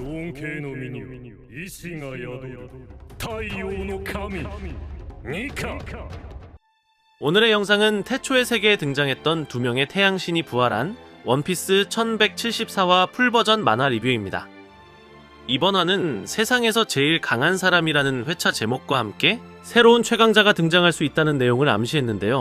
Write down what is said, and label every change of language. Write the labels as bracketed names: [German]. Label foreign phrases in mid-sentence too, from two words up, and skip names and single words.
[Japanese] 恩恵の身には意志が宿る太陽の神ニカ。 [Korean] 오늘의 영상은 태초의 세계에 등장했던 두 명의 태양신이 부활한 원피스 1174화 풀버전 만화 리뷰입니다. 이번 화는 세상에서 제일 강한 사람이라는 회차 제목과 함께 새로운 최강자가 등장할 수 있다는 내용을 암시했는데요.